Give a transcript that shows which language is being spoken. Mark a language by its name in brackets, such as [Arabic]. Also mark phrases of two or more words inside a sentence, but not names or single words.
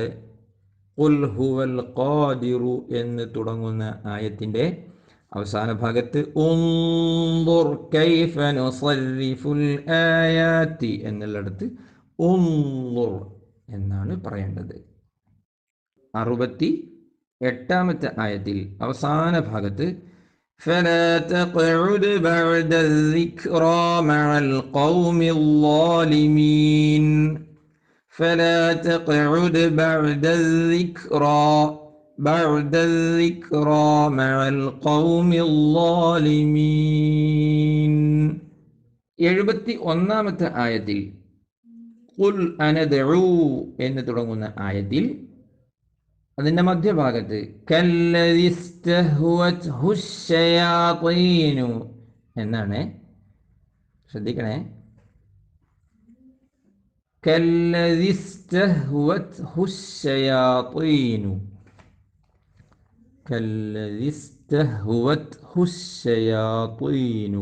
[Arabic] قل هو القادر [Malayalam] എന്ന് തുടങ്ങുന്ന ആയത്തിൻ്റെ അവസാന ഭാഗത്ത് [Arabic] انظر كيف نصرف الآيات [Malayalam] എന്നുള്ളിടത്ത് ഉൻളുർ എന്നാണ് പറയേണ്ടത്. 68-ാമത്തെ ആയത്തിൽ അവസാന ഭാഗത്ത് [Arabic] فلا تقعد بعد الذكرى مع القوم الظالمين. فلا تقعد بعد الذكرى مع القوم الظالمين. [Malayalam] 71-ാമത്തെ ആയത്തിൽ [Arabic] قل أندعو [Malayalam] എന്ന് തുടങ്ങുന്ന ആയത്തിൽ അതിൻ്റെ മധ്യഭാഗത്ത് [Arabic] كالذي استهوته الشياطين [Malayalam] എന്നാണ്. ശ്രദ്ധിക്കണേ, [Arabic] كالذي استهوته الشياطين، كالذي استهوته الشياطين.